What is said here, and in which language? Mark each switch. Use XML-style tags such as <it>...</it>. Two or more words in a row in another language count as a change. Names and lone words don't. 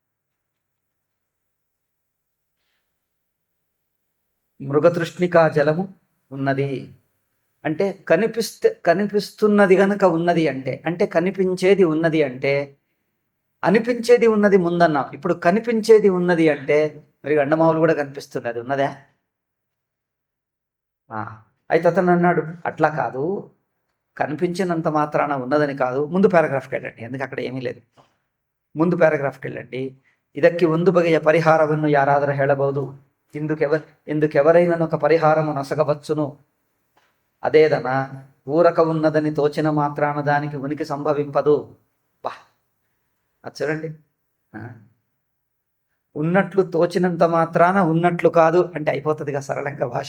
<te>మృగతృష్ణికా జలము ఉన్నది అంటే కనిపిస్తున్నది గనక ఉన్నది అంటే కనిపించేది ఉన్నది అంటే అనిపించేది ఉన్నది ముందన్నాం. ఇప్పుడు కనిపించేది ఉన్నది అంటే మరి ఎండమావులు కూడా కనిపిస్తుంది, అది ఉన్నదా? అయితే అతను అన్నాడు అట్లా కాదు, కనిపించినంత మాత్రాన ఉన్నదని కాదు. ముందు పారాగ్రాఫ్కి వెళ్ళండి, ఎందుకు అక్కడ ఏమీ లేదు. ముందు ప్యారాగ్రాఫ్గె వెళ్ళండి.</te> <kn>ಇದಕ್ಕೆ ಒಂದು ಬಗೆಯ ಪರಿಹಾರವನ್ನು ಯಾರಾದರೂ ಹೇಳಬಹುದು.</kn> <te>ఇందుకెవరైనా ఒక పరిహారము నొసగవచ్చును. అదేదన ఊరక ఉన్నదని తోచిన మాత్రాన దానికి ఉనికి సంభవింపదు. బా, అది చూడండి, ఉన్నట్లు తోచినంత మాత్రాన ఉన్నట్లు కాదు అంటే అయిపోతుందిగా సరళంగా భాష.</te>